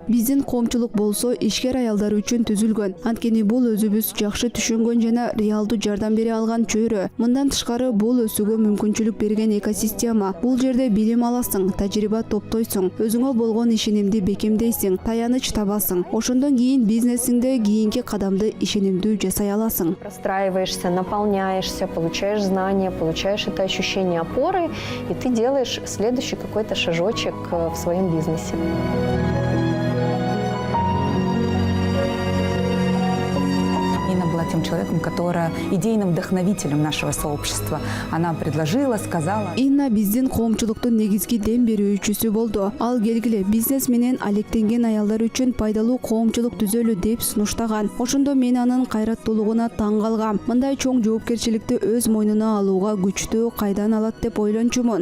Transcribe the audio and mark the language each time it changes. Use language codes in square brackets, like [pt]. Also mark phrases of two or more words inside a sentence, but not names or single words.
[ky] Биздин коомчулук болсо ишкер аялдар үчүн түзүлгөн. Анткени бул өзүбүз жакшы түшүнгөн жана реалдуу жардам бере алган чөйрө. Мындан тышкары бул өсүүгө мүмкүнчүлүк берген экосистема. Бул жерде билим аласың, тажрыйба топтойсуң, өзүңө болгон ишенимди бекемдейсиң, таяныч табасың. Ошондон кийин бизнесиңде кийинки кадамды ишенимдүү жасай аласың. [ru] Простраиваешься, наполняешься, получаешь знания, получаешь это ощущение опоры, и ты делаешь следующий какой-то шажочек в своем бизнесе. Инна была тем человеком, которая идейным вдохновителем нашего сообщества. Она предложила, сказала. [ky] Инна биздин коомчулуктун негизги дем берүүчүсү болду. Ал келгиле бизнес менен алектенген аялдар үчүн пайдалуу коомчулук түзөлү деп сунуштаган. Ошондо мен анын кайраттуулугуна таң калгам. Мындай чоң жоопкерчиликти өз мойнуна алууга күчтүү кайдан алат деп ойлончумун.